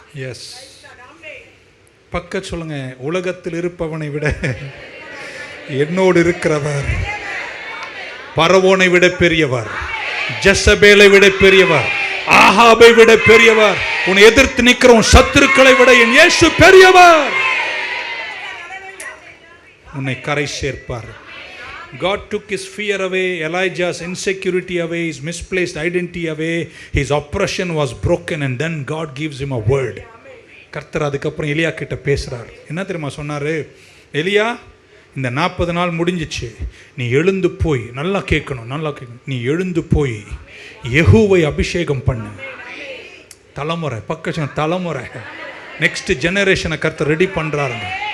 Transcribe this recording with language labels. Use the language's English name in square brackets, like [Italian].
[Tamil] S, பக்க சொல்லுங்க, உலகத்தில் இருப்பவனை விட என்னோடு இருக்கிறவர் பரவோனை விட பெரியவர், ஜெசபேலை விட பெரியவர், ஆகாபை விட பெரியவர், உன்னை எதிர்த்து நிற்கிற உன் சத்துருக்களை விட என் இயேசு பெரியவர். உன்னை கரை சேர்ப்பார். [English] God took his fear away, Elijah's insecurity away, his misplaced identity away, his oppression was broken, and then God gives him a word. [Tamil] கர்த்தர் அதுக்கப்புறம் எலியா கிட்ட பேசுறார். என்ன தெரியுமா சொன்னாரு? எலியா, இந்த 40 நாள் முடிஞ்சிச்சு, நீ எழுந்து போய், நல்லா கேட்கணும், நீ எழுந்து போய் யெகூவை அபிஷேகம் பண்ணு. தலைமுறை, பக்கம் தலைமுறை, நெக்ஸ்ட் ஜெனரேஷனை கர்த்தர் ரெடி பண்றாருங்க.